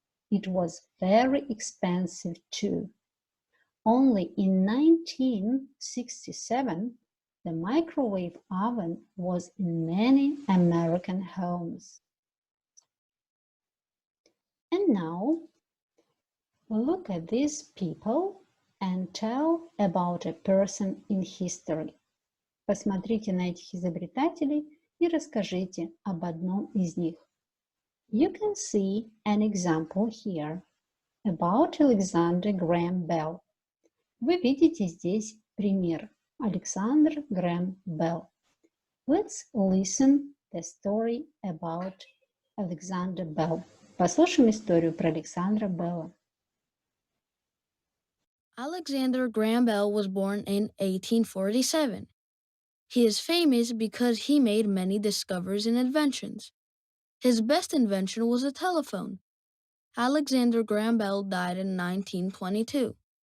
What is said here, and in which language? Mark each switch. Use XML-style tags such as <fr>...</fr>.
<en>It was very expensive too. Only in 1967, the microwave oven was in many American homes. And now, look at these people and tell about a person in history.</en> <ru>Посмотрите на этих изобретателей и расскажите об одном из них.</ru> <en>You can see an example here about Alexander Graham Bell.</en> <ru>Вы видите здесь пример. Alexander Graham Bell.</ru> <en>Let's listen the story about Alexander Bell.</en> <ru>Послушаем историю про Александра Белла.</ru> <en>Alexander Graham Bell was born in 1847. He is famous because he made many discoveries and inventions. His best invention was a telephone. Alexander Graham Bell died in 1922.</en>